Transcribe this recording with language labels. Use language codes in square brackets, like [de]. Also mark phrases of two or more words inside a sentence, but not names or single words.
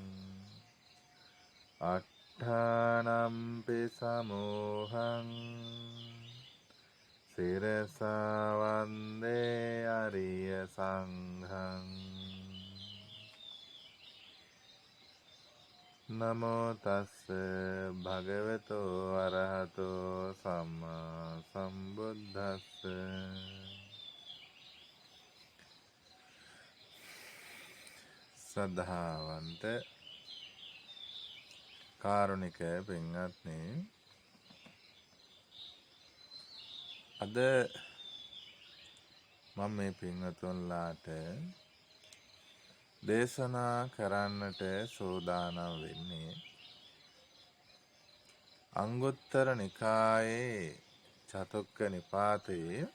[pi] අට්ඨානම්පි සමෝහං සිරසා වන්දේ අරිය සංඝං නමෝ තස්ස භගවතෝ අරහතෝ සම්මා සම්බුද්දස්ස [si] සද්ධාවන්ත කාරුණික පින්වත්නි, අද මම මේ පින්වතුන්ලාට දේශනා කරන්නට සූදානම් වෙන්නේ අංගුත්තර නිකායේ චතුක්ක නිපාතයේ